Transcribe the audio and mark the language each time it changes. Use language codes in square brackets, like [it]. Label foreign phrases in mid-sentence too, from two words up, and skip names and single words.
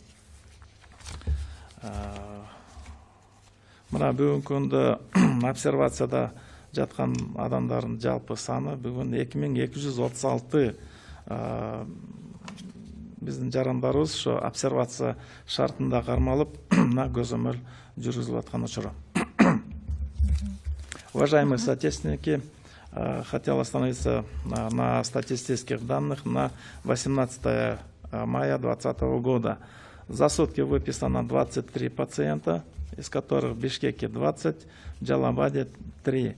[ky] Мына бүгүнкү күндө обсервацияда жаткан адамдардын жалпы саны бүгүн 2236 биздин жарандарыбыз ошо обсервация шартында кармалып көзөмөл жүргүзүлүп аткан учуру. [ru] Уважаемые соотечественники, хотел остановиться на статистических данных на 18 мая 2020 года. За сутки выписано 23 пациента, из которых в Бишкеке 20, в Джалабаде 3.